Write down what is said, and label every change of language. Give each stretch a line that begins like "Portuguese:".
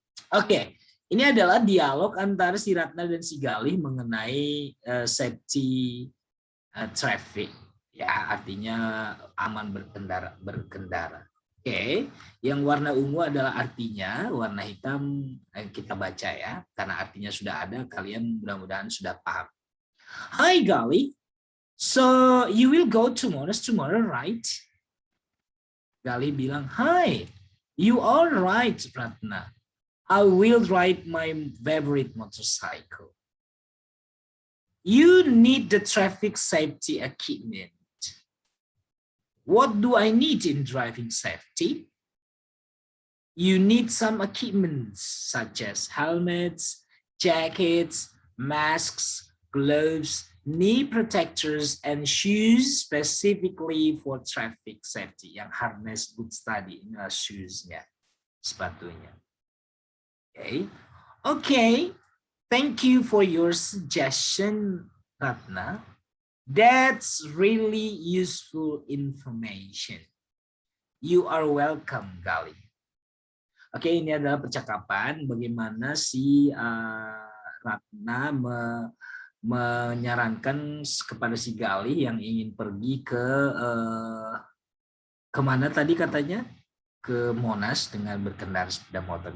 Indonesian: Oke, ini adalah dialog antara si Ratna dan si Galih mengenai safety traffic, ya artinya aman berkendara. Oke, yang warna ungu adalah artinya, warna hitam kita baca ya, karena artinya sudah ada, kalian mudah-mudahan sudah paham.
English: Hi Galih, so you will go to Monas tomorrow, right?
Indonesian: Galih bilang,
English: hi, you are right, Ratna. I will ride my favorite motorcycle. You need the traffic safety equipment. What do I need in driving safety? You need some equipment such as helmets, jackets, masks, gloves, knee protectors and shoes specifically for traffic safety.
Indonesian: Yang harness boots tadi, inilah shoes-nya, sepatunya.
English: Okay. Thank you for your suggestion, Ratna. That's really useful information. You are welcome, Gali.
Indonesian: Oke, ini adalah percakapan bagaimana si Ratna menyarankan kepada si Gali yang ingin pergi ke kemana tadi katanya? Ke Monas dengan berkendara sepeda motor.